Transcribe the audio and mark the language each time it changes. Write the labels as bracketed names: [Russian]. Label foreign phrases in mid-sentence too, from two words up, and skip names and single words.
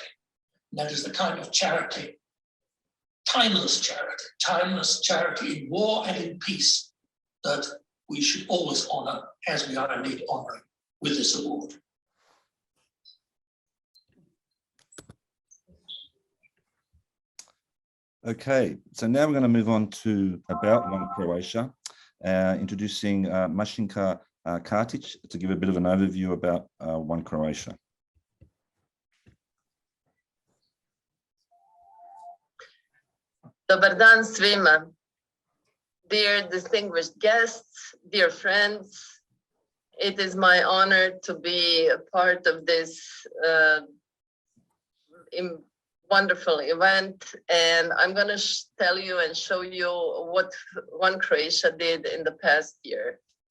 [English] And that is the kind of charity, timeless charity in war and in peace, that we should always honor, as we are indeed honoring with this award. Okay, so now we're going to move on to About One Croatia, introducing Mašinka Kartić to give a bit of an overview about One Croatia. [Croatian] Dobar dan svima. [English] Dear distinguished guests, dear friends, it is my honor to be a part of this wonderful event, and I'm going to tell you and show you what One Croatia did in the past year.